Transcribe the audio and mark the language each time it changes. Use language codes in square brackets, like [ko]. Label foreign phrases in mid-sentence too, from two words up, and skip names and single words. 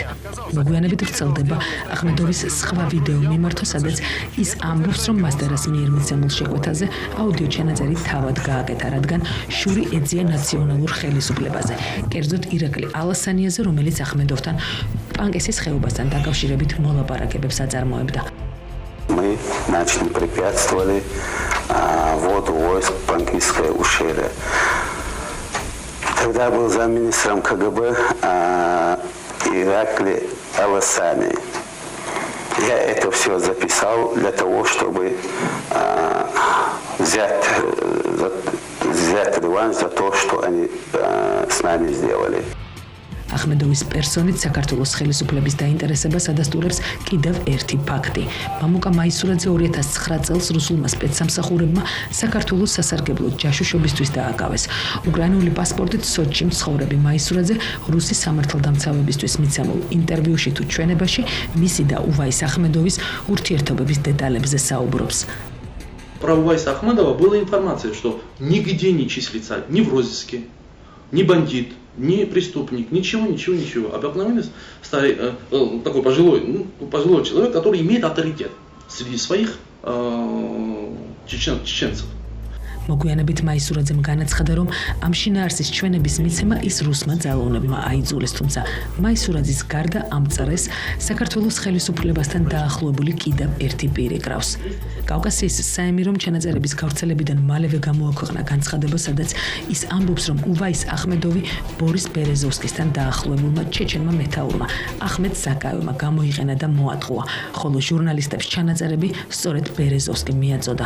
[ka] მოგვიანებით ვრცელდება ახმედოვის სხვა ვიდეო მიმართვა, სადაც ის ამბობს, რომ მასდარას მიერ მიცემულ შეკვეთაზე აუდიო ჩანაწერი თავად გააკეთა, რადგან შური ეძია ნაციონალურ ხელისუფლებაზე. კერძოდ ირაკლი ალასანიაზე, რომელიც ახმედოვთან პანკესის ხეობასთან დაკავშირებით მოლაპარაკებებს აწარმოებდა. [ru] Мы начали препятствовали вводу войск в Панкисское ущелье. Тогда был замминистром КГБ Иракли Аласани. Я это все записал для того, чтобы взять реванш за то, что они с нами сделали. [ka] ახმედოვის პერსონით საქართველოს ხელისუფლების დაინტერესებას ადასტურებს კიდევ ერთი ფაქტი. მამუკა მაისურაძე 2009 წელს რუსულმა სპეცსამსახურებმა საქართველოს სასარგებლო ჯაშუშობისთვის დააკავეს. უკრაინული პასპორტით სოჩში მცხოვრები მაისურაძე რუსის სამართალდამცავებისთვის მიცემულ ინტერვიუში თუ ჩვენებაში მისი და უვაის ახმედოვის ურთიერთობების დეტალებზე საუბრობს. [ru] Про Увайса Ахмедова была информация, что нигде не числится ни в розыске, ни бандит, ни преступник, ничего. Обыкновенный старый, такой пожилой человек, который имеет авторитет среди своих чеченцев. [ka] მოგვიანებით მაისურაძემ განაცხადა, რომ ამ შინაარსის ჩვენების მიცემა ის რუსმა ძალოვნებმა აიძულეს, თუმცა მაისურაძის გარდა ამ წრეს საქართველოს ხელისუფლებასთან დაახლოებული კიდევ ერთი პირი კრავს. კავკასიის საემირო ჩანაწერების გავრცელებიდან მალევე გამოაქვეყნა განცხადება, სადაც ის ამბობს, რომ უვაის ახმედოვი ბორის ბერეზოვსკისთან დაახლოებულმა ჩეჩენმა მეთაურმა ახმედ საკაევმა გამოიყენა და მოატყუა, ხოლო ჟურნალისტებს ჩანაწერები სწორედ ბერეზოვსკი მიაწოდა.